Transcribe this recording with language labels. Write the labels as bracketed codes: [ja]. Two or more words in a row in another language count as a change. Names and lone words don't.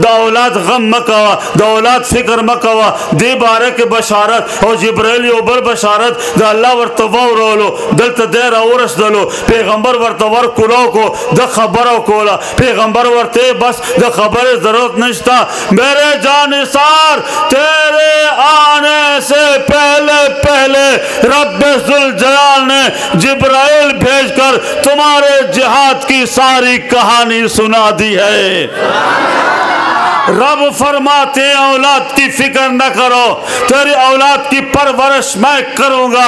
[ps] اولاد غم مکوه د اولاد فکر مکوه دې باره کې بشارت او جبرائیل یو بل بشارت د الله ورته واورولو دلته دی راورسېدلو پیغمبر ورته ورکولو کو د خبره کوله پیغمبر ورته بس د خبرې ضرورت نشته [ur] میرے جانثار تیرے آنے سے پہلے رب ذوالجلال نے جبرائیل بھیج کر تمہارے جہاد کی ساری کہانی سنا دی ہے رب فرماتے ہیں اولاد کی فکر نہ کرو تیری اولاد کی پرورش میں کروں گا